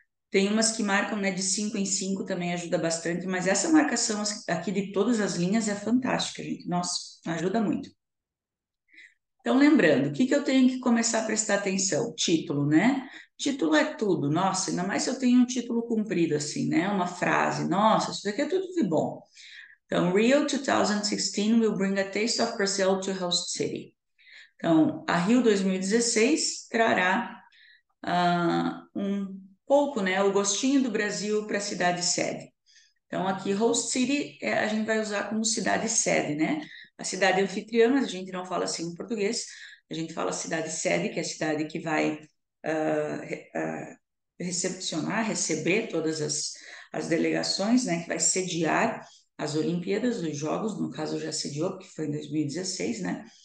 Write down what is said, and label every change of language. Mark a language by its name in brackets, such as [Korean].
[Portuguese] Tem umas que marcam, né, de 5 em 5 também ajuda bastante, mas essa marcação aqui de todas as linhas é fantástica, gente. Nossa, ajuda muito. Então, lembrando, o que que eu tenho que começar a prestar atenção? Título, né? Título é tudo. Nossa, ainda mais se eu tenho um título comprido assim, né? Uma frase. Nossa, isso daqui é tudo de bom. Então, [English] Rio 2016 will bring a taste of Brazil to host city. [Portuguese] Então, a Rio 2016 trará um pouco, né, o gostinho do Brasil para a cidade sede. Então, aqui, host city, a gente vai usar como cidade sede, né? A cidade anfitriã, mas a gente não fala assim em português, a gente fala cidade sede, que é a cidade que vai recepcionar, receber todas as delegações, né? Que vai sediar as Olimpíadas, os Jogos, no caso já sediou, porque foi em 2016, né?